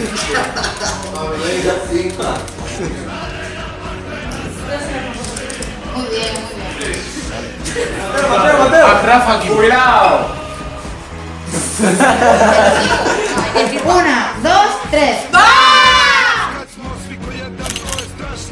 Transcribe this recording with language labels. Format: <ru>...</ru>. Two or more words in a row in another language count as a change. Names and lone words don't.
<es>Muy bien, muy bien. Mateo. Rafa, cuidado. Una, dos, tres.</es> <hr>Kad smo svi ko jedan, to je strašno.</hr>